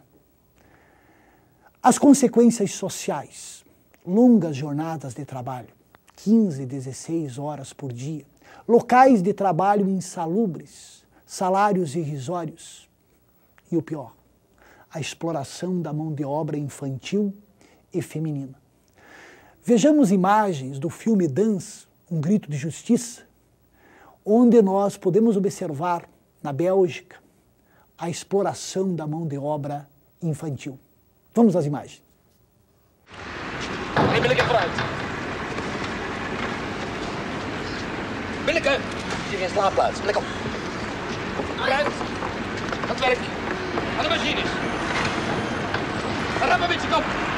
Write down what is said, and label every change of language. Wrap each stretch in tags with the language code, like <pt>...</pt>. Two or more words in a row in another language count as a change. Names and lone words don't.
<pt>As consequências sociais, longas jornadas de trabalho, 15, 16 horas por dia, locais de trabalho insalubres, salários irrisórios e o pior, a exploração da mão de obra infantil e feminina. Vejamos imagens do filme Dance, Um Grito de Justiça, onde nós podemos observar, na Bélgica, a exploração da mão de obra infantil. Vamos às imagens.</pt> <nl>Binneke vooruit. Binneke! Hier geen slaapplaats. Binneke. Vooruit. Aan het werk. Aan de machines. Rap een beetje kop.</nl>